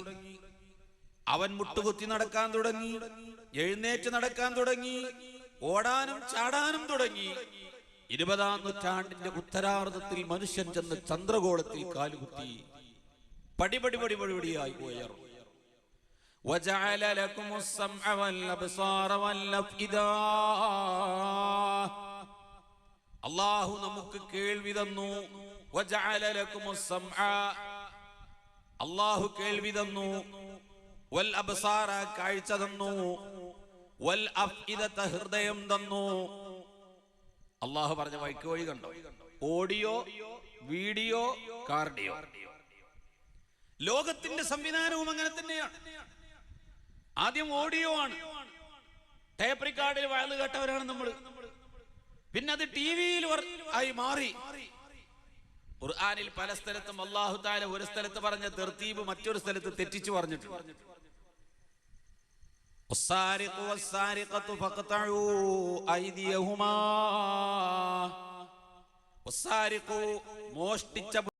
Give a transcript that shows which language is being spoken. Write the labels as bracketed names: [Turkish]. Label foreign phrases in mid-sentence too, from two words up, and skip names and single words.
[Malayalam] അവൻ മുട്ടുകുത്തി നടക്കാൻ തുടങ്ങി. എഴുന്നേറ്റ് നടക്കാൻ തുടങ്ങി. ഓടാനും ചാടാനും തുടങ്ങി. 20-ാം നൂറ്റാണ്ടിന്റെ ഉത്തരാർദ്ധത്തിൽ മനുഷ്യൻ ചെന്ന് ചന്ദ്രഗോളത്തിൽ കാലുകുത്തി പടിപടിയായി ഉയർന്നു. [Arabic] وَجَعَلَ لَكُمُ السَّمْعَ وَالْأَبْصَارَ وَالْأَفْئِدَةَ. [Malayalam] അല്ലാഹു നമുക്ക് കേൾവി തന്നു. [Arabic] وَجَعَلَ لَكُمُ السَّمْعَ, [Malayalam] അല്ലാഹു കേൾവി തന്നു. വൽ-അബ്സാറ, കാഴ്ച തന്നു. വൽ-അഫ്ഇദത, ഹൃദയം തന്നു. അള്ളാഹു പറഞ്ഞ വഴിക്ക് വഴി കണ്ടോ? ഓഡിയോ, വീഡിയോ, കാർഡിയോ. ലോകത്തിന്റെ സംവിധാനവും അങ്ങനെ തന്നെയാണ്. ആദ്യം ഓഡിയോ ആണ്. ടേപ്പ് റിക്കാർഡിൽ വയല് കേട്ടവരാണ് നമ്മൾ. പിന്നെ അത് ടിവിയിൽ ആയി മാറി. ഖുർആനിൽ പല സ്ഥലത്തും [Arabic] الله تعالى [Malayalam] ഒരു സ്ഥലത്ത് പറഞ്ഞ തർത്തീബ് മറ്റൊരു സ്ഥലത്ത് തെറ്റിച്ചു പറഞ്ഞിട്ടുണ്ട്. [Arabic] والسارق والسارقة فاقطعوا أيديهما മോഷ്ടിച്ച